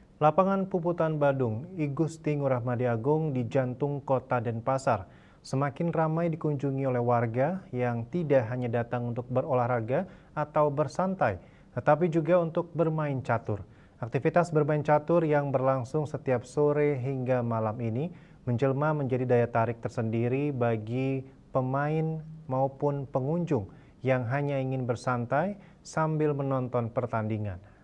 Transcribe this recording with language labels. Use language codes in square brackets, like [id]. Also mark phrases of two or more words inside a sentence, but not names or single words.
[id] Lapangan Puputan Badung, Igusti Ngurah Madi Agung di jantung kota Denpasar, semakin ramai dikunjungi oleh warga yang tidak hanya datang untuk berolahraga atau bersantai, tetapi juga untuk bermain catur. Aktivitas bermain catur yang berlangsung setiap sore hingga malam ini menjelma menjadi daya tarik tersendiri bagi pemain maupun pengunjung yang hanya ingin bersantai sambil menonton pertandingan.